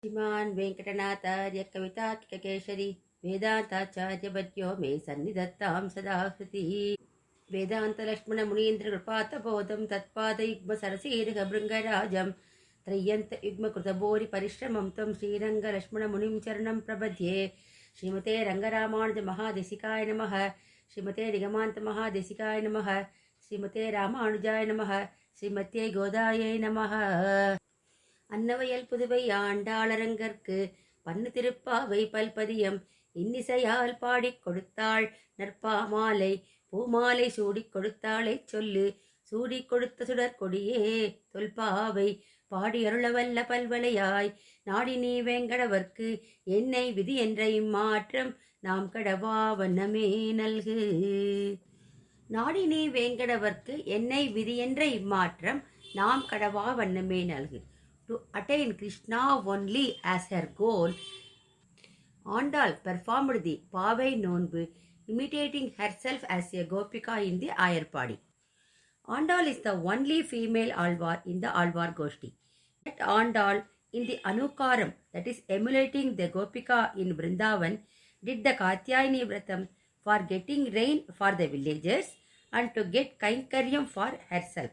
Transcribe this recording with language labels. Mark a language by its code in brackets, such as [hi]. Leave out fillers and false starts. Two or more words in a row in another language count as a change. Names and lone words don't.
[sa] श्रीमान् वेङ्कटनाथार्य कवितार्किककेशरी वेदान्ताचार्यवर्यो मे सन्निधत्तां सदा हृतिः वेदान्तलक्ष्मणमुनीन्द्रकृपातबोधं तत्पादयुग्मसरसीरुहभृङ्गराजं त्रय्यन्तयुग्मकृतभूरिपरिश्रमं त्वं श्रीरङ्गलक्ष्मणमुनिं चरणं प्रपद्ये। श्रीमते रङ्गरामानुजमहादेशिकाय नमः। श्रीमते निगमान्तमहादेशिकाय नमः। श्रीमते रामानुजाय नमः। श्रीमते गोदायै नमः. [ta] அன்னவயல் புதுவை ஆண்டாளரங்கற்கு பன்னு திருப்பாவை பல்பதியம் இன்னிசையால் பாடிக் கொடுத்தாள் நற்பாமாலை பூமாலை சூடிக் கொடுத்தாளை சொல்லு சூடிக் கொடுத்த சுடர் கொடியே தொல்பாவை பாடியருளவல்ல பல்வளையாய் நாடி நீ வேங்கடவர்க்கு என்னை விதி என்ற இம்மாற்றம் நாம் கடவா வண்ணமே நல்கு. நாடி நீ வேங்கடவர்க்கு என்னை விதி என்ற இம்மாற்றம் நாம் கடவா வண்ணமே நல்கு. [en] To attain Krishna only as her goal, Andal performed the Pavai Nonbu, imitating herself as a Gopika in the Ayarpadi. Andal is the only female Alvar in the Alvar Goshti. That Andal in the Anukaram, that is emulating the Gopika in Vrindavan, did the Katyayani Vratam for getting rain for the villagers and to get Kainkaryam for herself.